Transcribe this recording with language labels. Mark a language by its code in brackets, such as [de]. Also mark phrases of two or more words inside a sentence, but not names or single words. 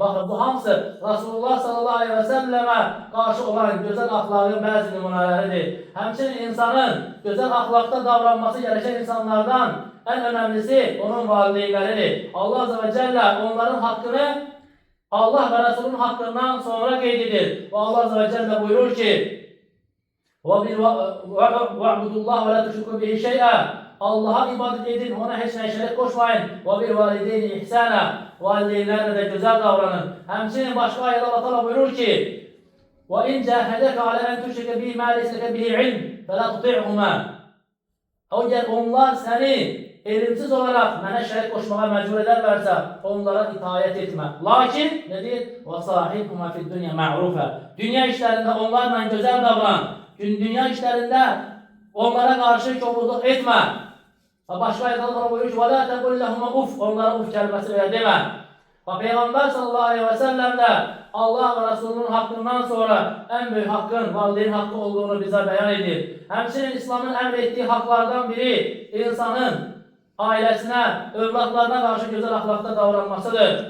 [tr] Bakın bu hamısı Resulullah [ar] صلى الله عليه وسلم [tr] karşı olan güzel ahlakın bazı nümuneleridir. Hemçinin insanın güzel ahlakta davranması gereken insanlardan en önemlisi onun valideynleridir. [ar] الله عز وجل [tr] onların hakkını Allah ve Resulünün hakkından sonra kaydedir. Ve [ar] الله عز وجل [tr] buyurur ki [ar] وَعْبُدُ اللّٰهَ وَلَا تُشْرِكُوا بِهِ شَيْئًا [tr] Allah'a ibadet edin, ona hiç şerek koşmayın. وَبِالْوَالِدَيْنِ ihsana Valideynlerle de güzel davranın. Hemçinin başka ayette Allah Teala buyurur ki [ar] وَاِنْ جَاهَدَكَ عَلَى اَنْ تُشْرِكَ بِهِ مَا لَيْسَ لَكَ بِهِ عِلْمٍ فَلَا تُطِعْهُمَا [tr] Eğer onlar seni elimsiz olarak bana şerek koşmaya mecbur ederlerse onlara itaat etme. Lakin ne diyor? [ar] وَصَاحِبْهُمَا فِي الدُّنْيَا مَعْرُوفًا [tr] Dünya işlerinde onlarla güzel davran. Dünya işlerinde onlara karşı çobuzluk etme. Başka ayette Allah buyuruyor ki [ar] وَلَا تَقُلْ لَهُمَا [tr] uf Onlara uf kelimesi bile deme. Peygamber [ar] صلى الله عليه وسلم [tr] de Allah ve Resulünün hakkından sonra en büyük hakkın valideyn hakkı olduğunu bize beyan edir. Hemçinin İslam'ın emrettiği haklardan biri insanın ailesine, evlatlarına karşı güzel ahlakta davranmasıdır.